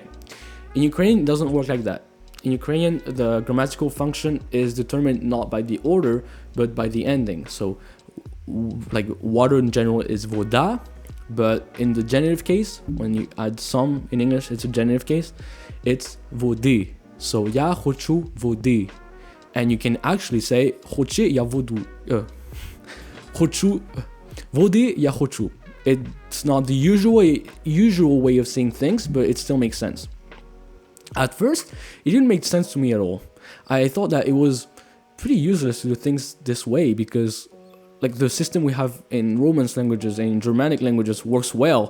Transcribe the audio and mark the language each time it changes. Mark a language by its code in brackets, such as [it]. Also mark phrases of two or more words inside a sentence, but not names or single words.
[en] In Ukrainian, it doesn't work like that. In Ukrainian, the grammatical function is determined not by the order, but by the ending. So, like water in general is voda, but in the genitive case, when you add some in English, it's a genitive case, it's vody. So [uk] я хочу воды. [en] And you can actually say [uk] хоче я воду. Хочу воды я хочу. [en] It's not the usual way of saying things, but it still makes sense. At first, it didn't make sense to me at all. I thought that it was pretty useless to do things this way because like the system we have in Romance languages and in Germanic languages works well.